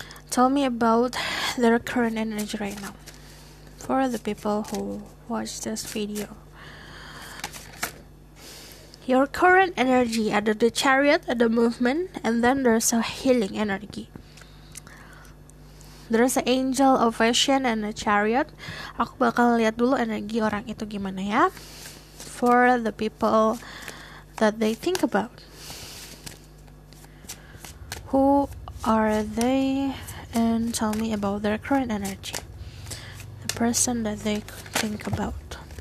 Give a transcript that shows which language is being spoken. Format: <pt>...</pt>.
<en>Tell me about their current energy right now. For the people who watch this video, your current energy, ada the chariot, ada movement, and then there's a healing energy. There's an angel of vision and a chariot.</en> <id>Aku bakal lihat dulu energi orang itu gimana ya.</id> <en>For the people that they think about. Who are they? And tell me about their current energy. The person that they think about.</en>